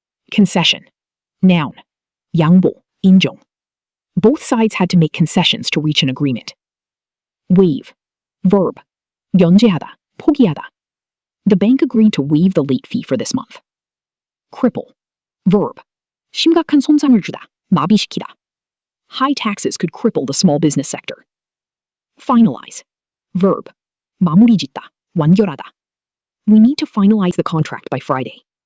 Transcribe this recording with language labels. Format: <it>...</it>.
<ko>Concession. Noun. 양보, 인정.</ko> <en>Both sides had to make concessions to reach an agreement.</en> <ko>Waive. Verb. 면제하다, 포기하다.</ko> <en>The bank agreed to waive the late fee for this month. Cripple. Verb.</en> <ko>심각한 손상을 주다, 마비시키다.</ko> <en>High taxes could cripple the small business sector.</en> <ko>Finalize. Verb. 마무리 짓다, 완결하다.</ko> <en>We need to finalize the contract by Friday.</en>